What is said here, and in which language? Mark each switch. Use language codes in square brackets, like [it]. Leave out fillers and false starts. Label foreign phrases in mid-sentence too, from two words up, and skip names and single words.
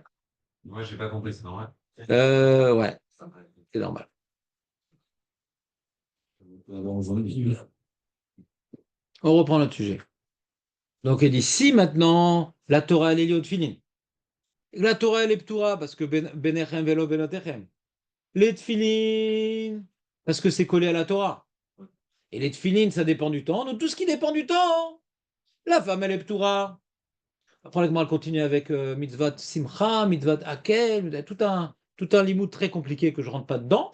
[fr] Moi, j'ai pas compris, c'est normal. Ouais. C'est normal. On reprend notre sujet. Donc, il dit si maintenant la Torah elle est liée au Tfilin. La Torah elle est Ptoura parce que [he] בניכם ולא בנותיכם. [fr] Les Tfilin parce que c'est collé à la Torah. Et les Tfilin, ça dépend du temps. Donc, tout ce qui dépend du temps, la femme elle est Ptoura. Après, elle continue avec [he] מצוות שמחה, מצוות הקהל, [fr] tout un limoud très compliqué que je ne rentre pas dedans.